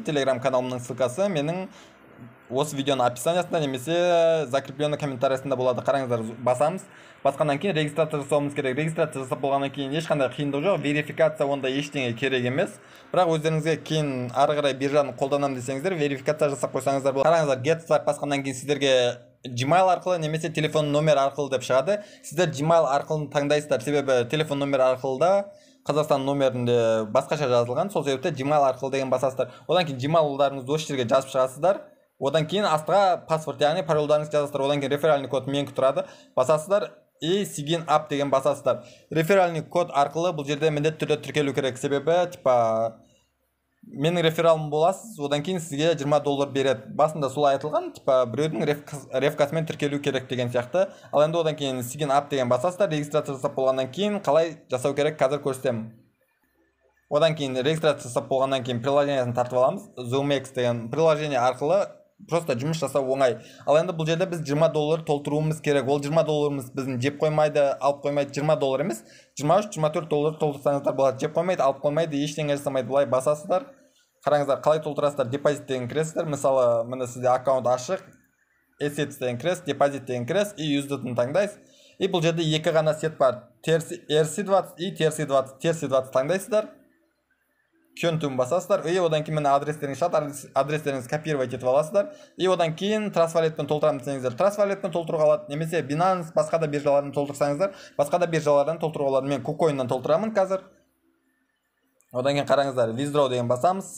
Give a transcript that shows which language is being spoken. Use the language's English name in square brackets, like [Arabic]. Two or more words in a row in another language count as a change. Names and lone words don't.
[Kazakh] Телеграм каналымның ссылкасы менің осы видеоның описаниясында немесе [Russian] закрепленный комментариясында [Kazakh] болады. Қараңыздар, басамыз. Басқаннан кейін регистрация жасауымыз керек. Регистрация жасап болғаннан кейін ешқандай қиындық жоқ. Верификация онда ештеңе керек емес. Бірақ өздеріңізге кейін ары қарай биржаны қолданамын десеңіздер, верификация жасап қойсаңыздар болады. Қараңыздар, [English] get started [Kazakh] басқаннан кейін сіздерге Gmail арқылы немесе телефон номер арқылы деп шығады. Сіздер Gmail арқылы таңдайсыздар, себебі телефон номер арқылы да Қазақстан номерінде басқаша жазылған. Сол себепті Gmail арқылы деген басасыздар. Одан кейін Gmail-ларыңызды осы жерге жазып шығасыздар. Одан кейін астыға паспорт, яғни паролдарыңызды жазасыздар. Одан кейін [Russian] реферальный код [Kazakh] менікі тұрады. Басасыздар и [English] sign up [Kazakh] деген басасыздар. [Russian] Реферальный код [Kazakh] арқылы бұл жерде міндетті түрде тіркелу керек, себебі менің рефералым боласыз, одан кейін сізге $20 береді. Басында солай айтылған, біреудің рефкасымен тіркелу керек деген сияқты. Ал енді одан кейін [English] sign up [Kazakh] деген басасыздар. Регистрация жасап болғаннан кейін қалай жасау керек қазір көрсетемін. Одан кейін регистрация жасап болғаннан кейін приложениесін тартып аламыз. ZoomX деген приложение арқылы просто жұмыс жасау оңай. Ал енді бұл жерде біз $20 толтыруымыз керек. Ол $20 біздің жеп қоймайды, алып қоймайды. $20 емес, $23-24 толтырсаңыздар болады. Жеп қоймайды, алып қоймайды, ештеңе жасамайды. Бұлай басасыздар. Қараңыздар, қалай толтырасыздар? Депозит деген кіресіздер. Мысалы, міне сізде аккаунт ашық, assets деген кіресіз, депозит деген кіресіз, и USDT-ны таңдайсыз. И бұл жерде екі ғана сет бар. ERC20 и TRC20. TRC20 таңдайсыздар. Көнтуын басасыздар. И одан кейін міне адрестеріңіз шығады, адрестеріңізді копировать етіп аласыздар. И одан кейін трансвалетпен толтырамын десеңіздер, трансвалетпен толтыруға алады. Немесе Binance басқа да биржаларын толтырсаңыздар, басқа да биржалардан толтыруға алады. Мен KuCoin'нан толтырамын қазір. Одан кейін қараңыздар, withdraw деген басамыз.